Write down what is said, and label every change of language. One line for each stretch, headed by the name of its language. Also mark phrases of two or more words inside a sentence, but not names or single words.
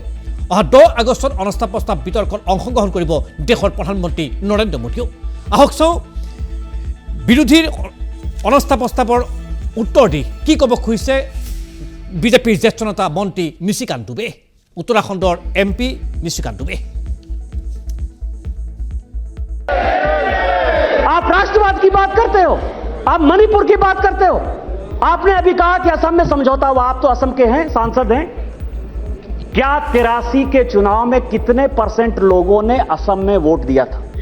Assamese: অহা 10 আগষ্টত অনাস্থা প্ৰস্তাৱ বিতৰ্কত অংশগ্ৰহণ কৰিব দেশৰ প্ৰধানমন্ত্ৰী নৰেন্দ্ৰ মোদীয়েও। আহক চাওঁ বিৰোধীৰ অনাস্থা প্ৰস্তাৱৰ উত্তৰ দি কি ক'ব খুজিছে বিজেপিৰ জ্যেষ্ঠ নেতা মন্ত্ৰী নিশিকান্ত দুবে, উত্তৰাখণ্ডৰ MP নিশিকান্ত দুবে।
Hindi: आप राष्ट्रवाद की बात करते हो, आप मणिपुर की बात करते हो। आपने अभी कहा कि असम में समझौता हुआ, आप तो असम के हैं, सांसद हैं। क्या 83 के चुनाव में कितने % लोगों ने असम में वोट दिया था?